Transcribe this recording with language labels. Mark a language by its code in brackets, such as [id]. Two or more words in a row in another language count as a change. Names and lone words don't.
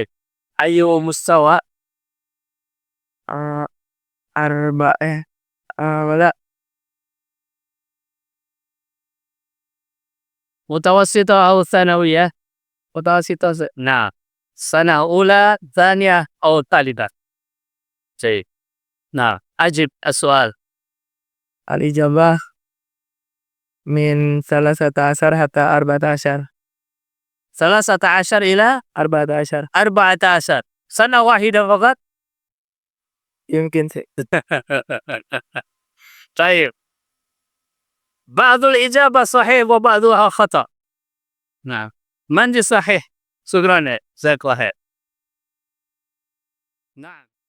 [ar] Ayo مستوى أربعة ولا متوسطة atau thanawiyah? Mutawassita. Nah, سنة أولى، ثانية atau thalithah? Baik. Nah, أجب السؤال. الإجابة من 13 حتى 14. 13 إلى 14. 14. سنة واحدة فقط? Yumkin sih. [id] Baik. [ar] بعض الإجابة صحيح وبعضها خطأ. Nah, من صحيح? شكرا، جزاك الله خير. [id] Nah.